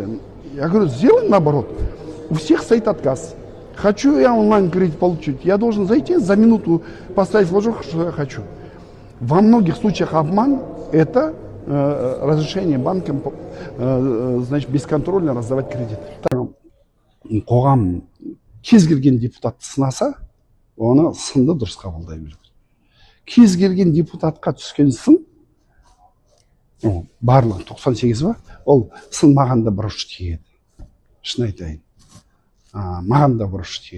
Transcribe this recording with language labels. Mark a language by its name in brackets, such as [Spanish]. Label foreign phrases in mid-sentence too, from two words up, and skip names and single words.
[Russian] Я говорю, сделаем наоборот. У всех стоит отказ. Хочу я онлайн-кредит получить, я должен зайти за минуту поставить флажок, что я хочу. Во многих случаях обман – это разрешение банкам, значит, бесконтрольно раздавать кредит. [Kazakh] Қоғам кез келген депутатты сынаса, оны сынды дұрыс қабылдай беру. Кез келген депутатқа түскен сын, барлығы 98 ба, ол сын маған да бұрыш тиеді. Шын айтайын. Маған да бұрыш тиеді.